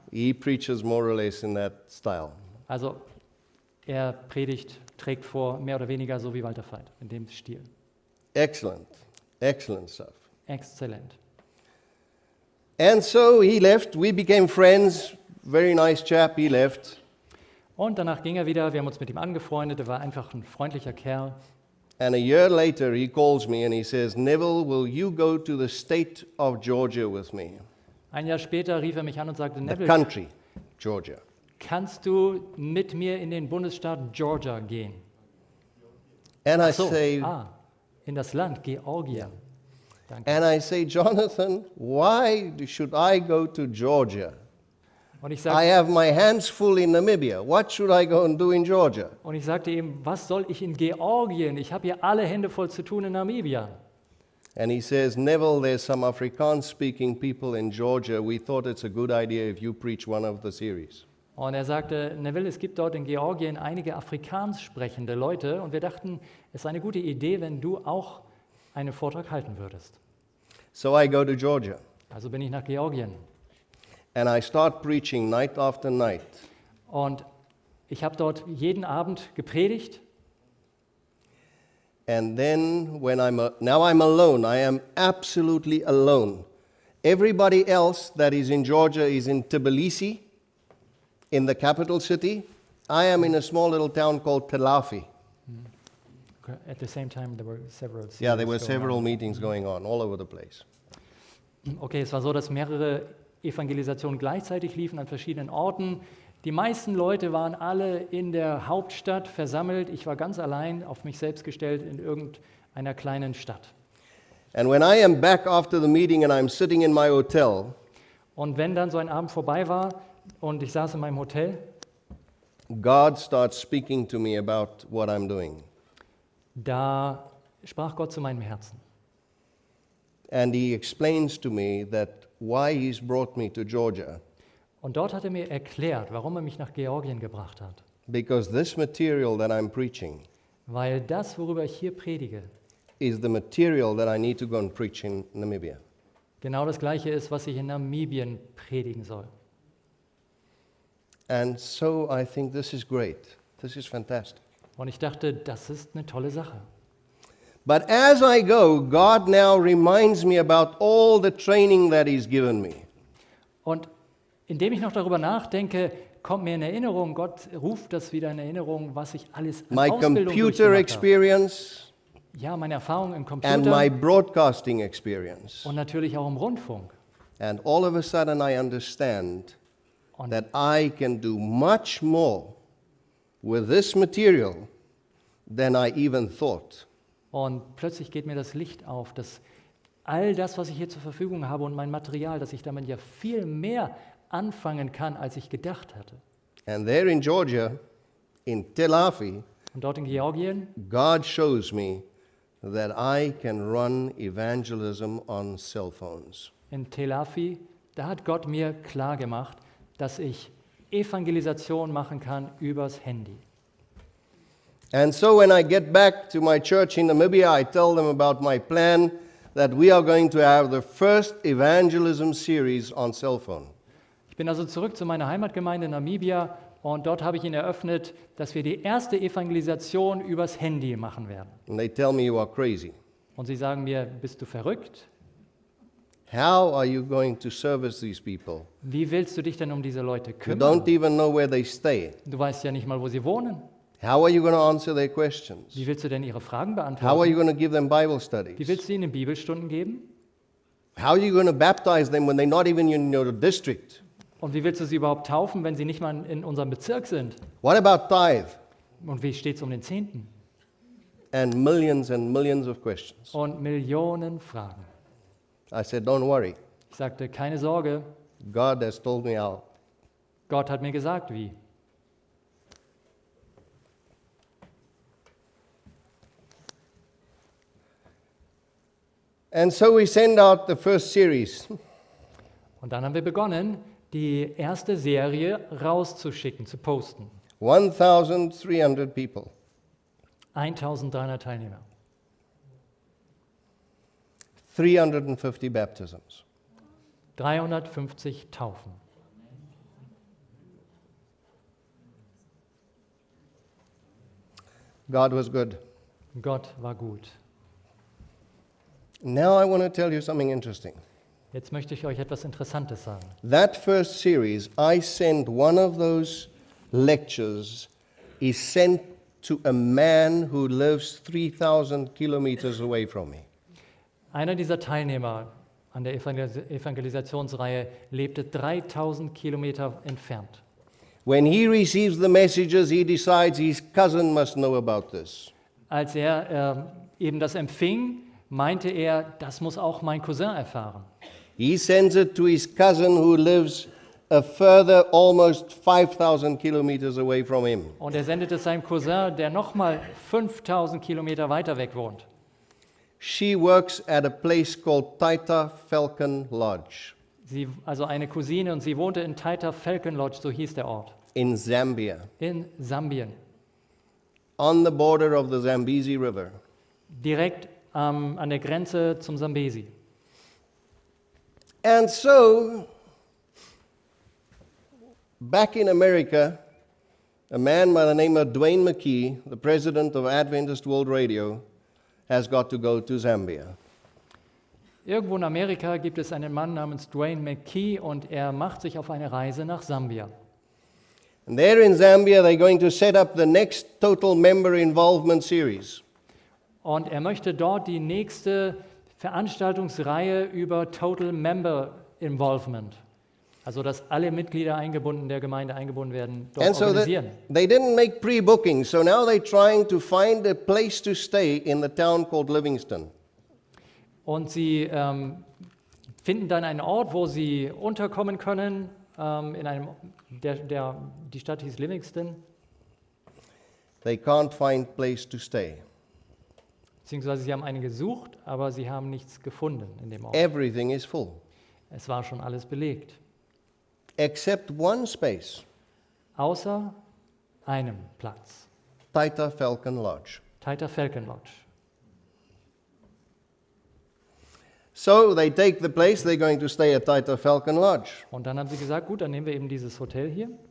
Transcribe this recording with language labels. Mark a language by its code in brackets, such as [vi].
[en] he preaches more or less in that style. [de] also er predigt, trägt vor, mehr oder weniger so wie Walter Veit, in dem Stil. [en] Excellent, excellent stuff. [de] Exzellent. [en] And so he left. We became friends. Very nice chap. He left. [de] Und danach ging er wieder, wir haben uns mit ihm angefreundet, er war einfach ein freundlicher Kerl. [en] And a year later, he calls me and he says, Neville, will you go to the state of Georgia with me? [de] Ein Jahr später rief er mich an und sagte, [en] The [de] Neville, [en] country, Georgia. [de] kannst du mit mir in den Bundesstaat Georgia gehen? [en] And I [de] Ach so, [en] say, [de] in das Land Georgien. Danke. [en] and I say, Jonathan, why should I go to Georgia? [de] Und ich, [en] I [de] sag, [en] have my hands full in Namibia. What should I go and do in Georgia? [de] und ich sagte ihm, was soll ich in Georgien? Ich habe hier alle Hände voll zu tun in Namibia. [en] And he says, Neville, there's some Afrikaans-speaking people in Georgia. We thought it's a good idea if you preach one of the series. [de] Und er sagte, Neville, es gibt dort in Georgien einige afrikanisch sprechende Leute und wir dachten, es ist eine gute Idee, wenn du auch einen Vortrag halten würdest. [en] So I go to Georgia [de] Also bin ich nach Georgien [en] and I start preaching night after night. [de] und ich habe dort jeden Abend gepredigt. [en] And then when now I'm alone, I am absolutely alone. Everybody else that is in Georgia is in Tbilisi, in the capital city. I am in a small little town called Teil. At the same time there were several Yeah, there were series going several on. meetings going on all over the place. [de] Okay, es war so, dass mehrere Evangelisationen gleichzeitig liefen an verschiedenen Orten. Die meisten Leute waren alle in der Hauptstadt versammelt. Ich war ganz allein auf mich selbst gestellt in irgendeiner kleinen Stadt. [en] And when I am back after the meeting and I'm sitting in my hotel, [de] Und wenn dann so ein Abend vorbei war und ich saß in meinem Hotel, [en] God starts speaking to me about what I'm doing. [de] da sprach Gott zu meinem Herzen. [en] And he explains to me that why he's brought me to Georgia. [de] Und dort hat er mir erklärt, warum er mich nach Georgien gebracht hat. [en] Because this material that I'm preaching [de] Weil das, worüber ich hier predige, [en] is the material that I need to go and preach in Namibia. [de] genau das Gleiche ist, was ich in Namibien predigen soll. [en] And so I think this is great. This is fantastic. [de] Und ich dachte, das ist eine tolle Sache. [en] But as I go, God now reminds me about all the training that he's given me. [de] Und indem ich noch darüber nachdenke, kommt mir in Erinnerung, Gott ruft das wieder in Erinnerung, was ich alles an [en] My [de] Ausbildung [en] computer [de] durchgemacht habe. [en] experience [de] Ja, meine Erfahrung im [en] and my broadcasting experience. [de] und natürlich auch im Rundfunk. [en] And all of a sudden I understand [de] Und, [en] that I can do much more with this material than I even thought. [de] und plötzlich geht mir das Licht auf, dass all das, was ich hier zur Verfügung habe und mein Material, dass ich damit ja viel mehr anfangen kann, als ich gedacht hatte. [en] And there in Georgia, in Tel Aviv, [de] Und dort in Georgien, [en] God shows me that I can run evangelism on cell phones. [de] in Teil, da hat Gott mir klar gemacht, dass ich Evangelisation machen kann übers Handy. [en] And so when I get back to my church in Namibia, I tell them about my plan that we are going to have the first evangelism series on cell phone. [de] Ich bin also zurück zu meiner Heimatgemeinde in Namibia und dort habe ich ihnen eröffnet, dass wir die erste Evangelisation übers Handy machen werden. [en] And they tell me you are crazy. [de] Und sie sagen mir, bist du verrückt? [en] How are you going to service these people? [de] Wie willst du dich denn um diese Leute [en] You [de] kümmern? [en] don't even know where they stay. [de] Du weißt ja nicht mal, wo sie wohnen. [en] How are you going to answer their questions? [de] Wie willst du denn ihre Fragen [en] How are [de] beantworten? [en] you going to give them Bible [de] Wie [en] studies? [de] willst du ihnen Bibelstunden geben? [en] How are you going to baptize them when they're not even in your district? [de] Und wie willst du sie überhaupt taufen, wenn sie nicht mal in unserem Bezirk sind? [en] What about tithe? [de] Und wie steht es um den Zehnten? [en] And millions of questions. [de] Und Millionen Fragen. [en] I said, don't worry. [de] Ich sagte, keine Sorge, [en] God has told me how. [de] Gott hat mir gesagt, wie. [en] And so we send out the first series. [de] Und dann haben wir begonnen, die erste Serie rauszuschicken, zu posten. [en] 1,300 people. [de] 1300 Teilnehmer, [en] 350 baptisms. [de] 350 Taufen. [en] God was good. [de] Gott war gut. [en] Now I want to tell you something interesting. [de] Jetzt möchte ich euch etwas Interessantes sagen. [en] That first series, I sent one of those lectures, is sent to a man who lives 3,000 kilometers away from me. [de] Einer dieser Teilnehmer an der Evangelisationsreihe lebte 3000 Kilometer entfernt. [en] When he receives the messages, he decides his cousin must know about this. [de] Als er eben das empfing, meinte er, das muss auch mein Cousin erfahren. [en] He sends it to his cousin who lives a further almost 5,000 kilometers away from him. [de] Und er sendet es seinem Cousin, der nochmal 5000 Kilometer weiter weg wohnt. [en] She works at a place called Taita Falcon Lodge. [de] Also eine Cousine, und sie wohnte in Taita Falcon Lodge, so hieß der Ort. [en] in Zambia, [de] in Sambien, [en] on the border of the Zambezi River. [de] direkt an der Grenze zum Sambesi. [en] And so, back in America, a man by the name of Dwayne McKee, the president of Adventist World Radio, has got to go to Zambia. [de] Irgendwo in Amerika gibt es einen Mann namens Dwayne McKee und er macht sich auf eine Reise nach Sambia. [en] And there in Zambia, they're going to set up the next Total Member Involvement Series. [de] Und er möchte dort die nächste Veranstaltungsreihe über Total Member Involvement, also dass alle Mitglieder der Gemeinde eingebunden werden, dort [en] And so [de] organisieren. [en] they didn't make pre-booking, so now they're trying to find a place to stay in the town called Livingston. [de] Und sie finden dann einen Ort, wo sie unterkommen können, in einem, die Stadt hieß Livingston, [en] They can't find place to stay. [de] beziehungsweise sie haben einen gesucht, aber sie haben nichts gefunden in dem Ort. [en] Everything is full, [de] Es war schon alles belegt, [en] except one space, [de] außer einem Platz, [en] Taita Falcon Lodge. [de] Taita Falcon Lodge. [en] So they take the place, they're going to stay at Taita Falcon Lodge. [de] Und dann haben sie gesagt, gut, dann nehmen wir eben dieses Hotel hier.